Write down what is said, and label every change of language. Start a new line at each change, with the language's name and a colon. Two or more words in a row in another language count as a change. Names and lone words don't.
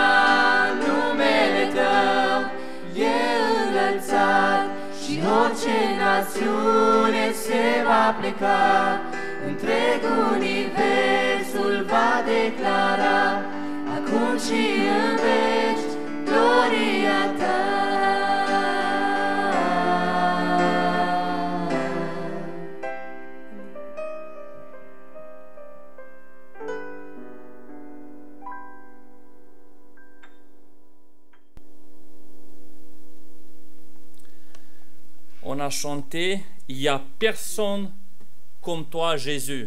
Romanian: Numele Tău e înălțat și orice națiune se va pleca. Întreg universul va declara acum și în veci gloria Ta.
French: On a chanté « Il n'y a personne comme toi, Jésus ».